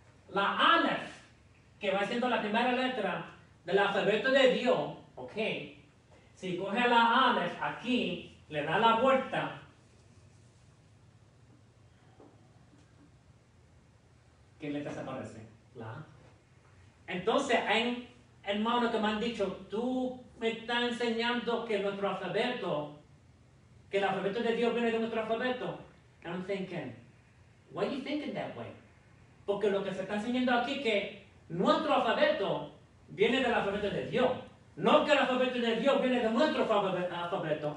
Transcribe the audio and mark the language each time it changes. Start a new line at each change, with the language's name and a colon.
Spanish: La Aleph, que va siendo la primera letra del alfabeto de Dios, ok, si coge la Aleph aquí, le da la vuelta, ¿qué letra se aparece? La A. Entonces, hay hermanos que me han dicho, tú me está enseñando que nuestro alfabeto, que el alfabeto de Dios viene de nuestro alfabeto.
English: And I'm thinking, why are you thinking that way?
Spanish: Porque lo que se está enseñando aquí es que nuestro alfabeto viene del alfabeto de Dios. No que el alfabeto de Dios viene de nuestro alfabeto.